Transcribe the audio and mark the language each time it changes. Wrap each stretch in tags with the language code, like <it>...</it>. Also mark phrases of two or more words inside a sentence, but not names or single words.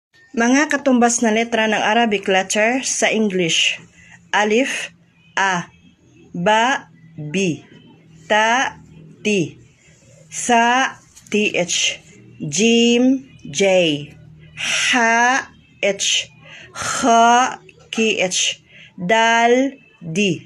<tl>Mga katumbas na letra ng Arabic letter sa English.</tl> <ar>Alif, A. Ba, B. Ta, T. Sa, TH. Jim, J. Ha, H. Kha, KH. Dal, D.</ar>